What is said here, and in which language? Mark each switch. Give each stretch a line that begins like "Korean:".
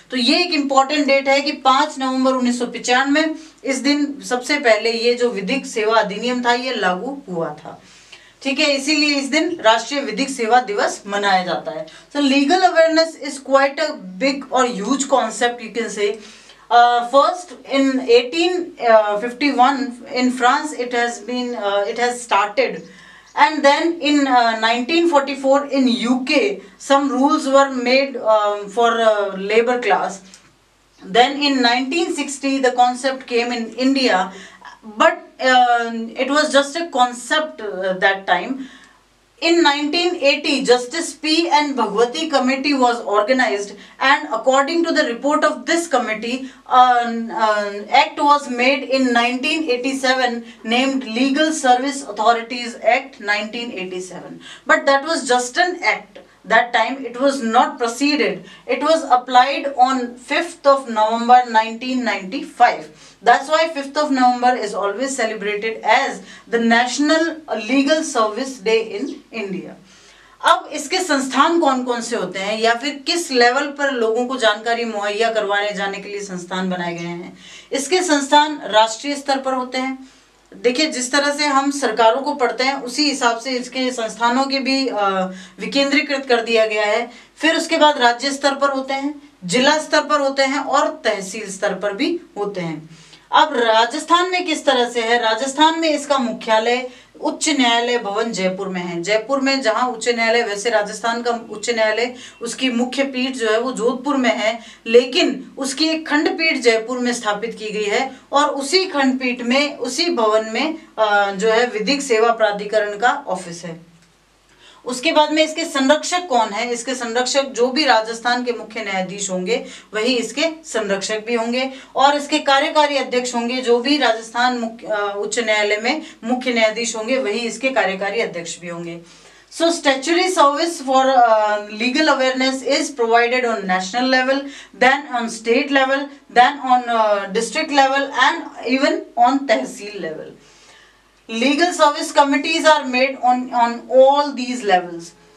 Hindi: तो ये एक इम्पॉर्टेंट डेट है कि 5 नवंबर 1995 इस दिन सबसे पहले ये जो विधिक सेवा अधिनियम था ये लागू हुआ था। ठीक है, इसीलिए इस दिन राष्ट्रीय विधिक सेवा दिवस मनाया जाता है।
English: So legal awareness is quite a big और huge concept, you can say. First in 1851 in France it has started, and then in 1944 in UK some rules were made for labor class. Then in 1960 the concept came in India, but it was just a concept that time. In 1980, Justice P.N. Bhagwati Committee was organized, and according to the report of this committee, an act was made in 1987 named Legal Service Authorities Act 1987. But that was just an act. That time it was not proceeded. It was applied on 5th of November 1995. That's why 5th of November is always celebrated as the National Legal Service Day in India.
Hindi: अब इसके संस्थान कौन कौन से होते हैं या फिर किस लेवल पर लोगों को जानकारी मुहैया करवाने जाने के लिए संस्थान बनाए गए हैं? इसके संस्थान राष्ट्रीय स्तर पर होते हैं। देखिए, जिस तरह से हम सरकारों को पढ़ते हैं उसी हिसाब से इसके संस्थानों के भी विकेंद्रीकृत कर दिया गया है। फिर उसके बाद राज्य स्तर पर होते हैं, जिला स्तर पर होते हैं और तहसील स्तर पर भी होते हैं। अब राजस्थान में किस तरह से है, राजस्थान में इसका मुख्यालय उच्च न्यायालय भवन जयपुर में है। जयपुर में जहां उच्च न्यायालय, वैसे राजस्थान का उच्च न्यायालय उसकी मुख्य पीठ जो है वो जोधपुर में है, लेकिन उसकी एक खंडपीठ जयपुर में स्थापित की गई है और उसी खंडपीठ में, उसी भवन में जो है विधिक सेवा प्राधिकरण का ऑफिस है। उसके बाद में इसके संरक्षक कौन है, इसके संरक्षक जो भी राजस्थान के मुख्य न्यायाधीश होंगे वही इसके संरक्षक भी होंगे, और इसके कार्यकारी अध्यक्ष होंगे जो भी राजस्थान उच्च न्यायालय में मुख्य न्यायाधीश होंगे वही इसके कार्यकारी अध्यक्ष भी होंगे।
English: So statutory service for legal awareness is provided on national level, then on state level, then on district level and even on tehsil level. Legal service committees are made on all these levels.